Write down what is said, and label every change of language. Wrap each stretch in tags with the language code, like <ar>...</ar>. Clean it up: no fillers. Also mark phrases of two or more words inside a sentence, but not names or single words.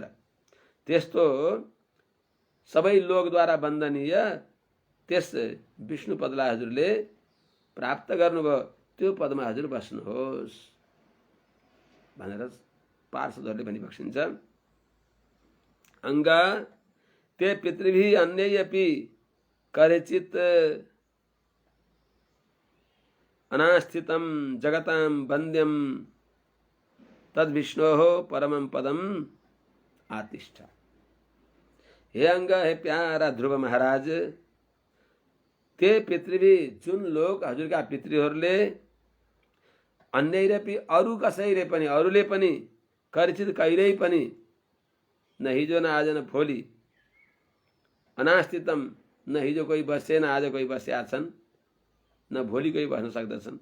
<ne>त्यस्तो सबै लोकद्वारा वन्दनीय त्यस विष्णु पदलाई हजुरले प्राप्त गर्नुभयो, त्यो पदमा हजुर बस्नुहोस् भनेर पार्षदहरूले पनि बक्सिन्छ।</ne> <sa>अङ्ग ते पितृभिः अन्यैरपि करेचित् अनास्थितं जगतां वन्द्यं तद्विष्णोः परमं पदम आतिष्ठ।</sa> <ne>हे अंग, हे प्यारा ध्रुव महाराज,</ne> <sa>ते पितृभी,</sa> <ne>जुन लोग हजुरका पितृहरूले अन्यैरपि अरू कसैले पनि, अरूले पनि करिचित कहिल्यै पनि न हिजो न आज न भोलि अनास्थितम, न हिजो कोही बसे न आज कोही बसेका छन्, न भोलि कोही बस्न सक्दछन्।</ne>